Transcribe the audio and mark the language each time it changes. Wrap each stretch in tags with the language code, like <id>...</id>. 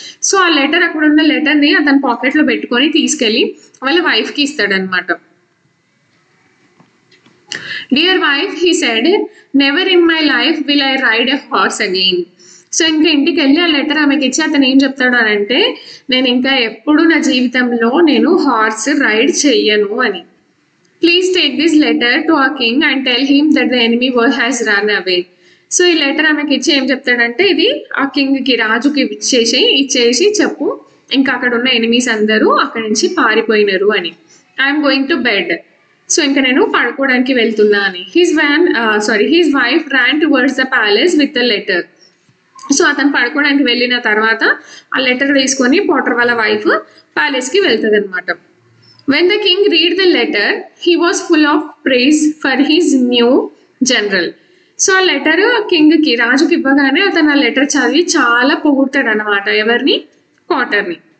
<te>So ఆ letter అక్కడ ఉన్న లెటర్ని అతని పాకెట్ లో పెట్టుకొని తీసుకెళ్లి వాళ్ళ వైఫ్ కి ఇస్తాడనమాట.</te> <en>Dear wife, he said, never in my life will I ride a horse again.</en> <te>So ఇంకా ఇంటికి వెళ్ళి ఆ లెటర్ ఆమెకి ఇచ్చి అతను ఏం చెప్తాడు అని అంటే, నేను ఇంకా ఎప్పుడు నా జీవితంలో నేను హార్స్ రైడ్ చెయ్యను అని.</te> <en>Please take this letter to our king and tell him that the enemy war has run away.</en> <te>So ఈ లెటర్ ఆమెకి ఇచ్చి ఏం చెప్తాడంటే, ఇది ఆ కింగ్ కి రాజుకి ఇచ్చేసి చెప్పు ఇంకా అక్కడ ఉన్న ఎనిమీస్ అందరూ అక్కడి నుంచి పారిపోయినారు అని.</te> <en>I'm going to bed.</en> <te>So ఇంకా నేను పడుకోవడానికి వెళ్తున్నా అని.</te> <en>His wife ran towards the palace with the letter.</en> <te>So అతను పడుకోవడానికి వెళ్ళిన తర్వాత ఆ లెటర్ తీసుకొని పోటర్ వాళ్ళ వైఫ్ ప్యాలెస్ కి వెళ్తుంది అనమాట.</te> <en>When the king read the letter he was full of praise for his new general.</en> <te>So ఆ లెటర్ రాజుకి ఇవ్వగానే అతను ఆ లెటర్ చదివి చాలా పొగుడతాడు అనమాట. ఎవరిని? పాటర్ని.</te>